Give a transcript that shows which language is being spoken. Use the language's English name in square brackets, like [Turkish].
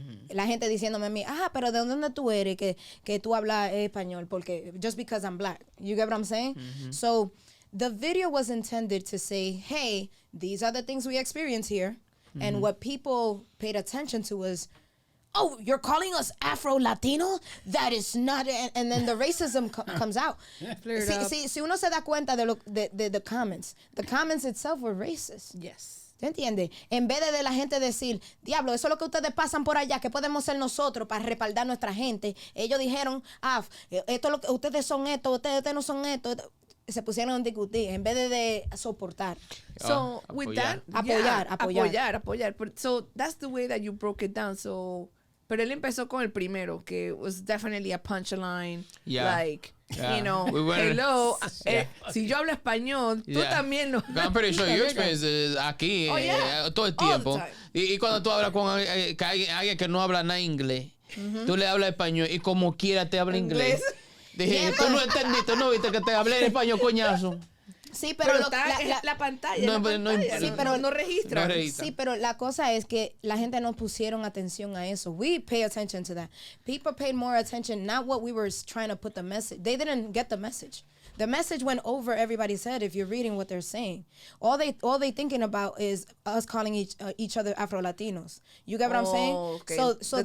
[Spanish] La gente diciéndome a mí, pero ¿de dónde tú eres que tú hablas español? [English] Porque just because I'm black. You get what I'm saying? So the video was intended to say, hey, these are the things we experience here. And what people paid attention to was, oh, you're calling us Afro Latino? That is not, and then the racism comes out. [Spanish] Si uno se da cuenta de [English] the comments itself were racist. Yes. [Spanish] ¿Te entiendes? En vez de la gente decir, diablo, eso es lo que ustedes pasan por allá, que podemos ser nosotros para respaldar nuestra gente. Ellos dijeron, esto es lo que ustedes son esto, ustedes no son esto. Se pusieron a discutir en vez de soportar. [English] So with that, apoyar. So that's the way that you broke it down. [Spanish] So, pero él empezó con el primero, que [English] was definitely a punchline. Yeah. [Spanish] Like, hello, si yo hablo español, tú también lo. [English] I'm pretty sure your experience is [Spanish] aquí todo el tiempo. Y cuando tú hablas con alguien que no habla nada inglés, tú le hablas español y como quiera te habla inglés. Dije, tú no entendiste, no viste que te hablé en español, coñazo. Sí, pero la pantalla. Sí, pero no registra. Sí, pero la cosa es que la gente no pusieron atención a eso. [English] We pay attention to that. People paid more attention, not what we were trying to put the message. They didn't get the message. The message went over everybody's head if you're reading what they're saying. All they thinking about is us calling each other Afro Latinos. You get what I'm saying? Okay. So the